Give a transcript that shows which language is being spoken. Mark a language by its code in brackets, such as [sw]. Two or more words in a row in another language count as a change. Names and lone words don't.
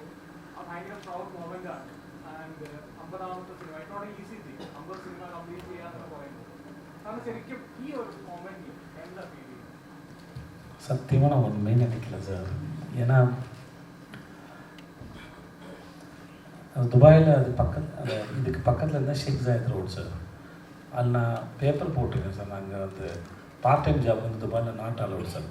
[ml] അത് ഭയങ്കര [en] proud moment [ml] ആണ്. ആൻഡ് 50ാമത്തെ സിനിമ [en] not easy thing, [ml] 50 സിനിമ കംപ്ലീറ്റ് ചെയ്യാന്നൊക്കെ പറയുന്നത്. കാരണം ശരിക്കും ഈ ഒരു മൊമെന്റിൽ എന്താ ഫീൽ ചെയ്യുന്നത്? [ta] சத்தியமாக நான் ஒன்றுமே நினைக்கல சார். ஏன்னா துபாயில் அது இதுக்கு பக்கத்தில் இருந்தால் ஷேக் ஜாயத் ரோட் சார். அதில் நான் பேப்பர் போட்டிருக்கேன் சார். நாங்கள் வந்து [en] part time job [ta] வந்து துபாயில் [en] not allowed [ta] சார்.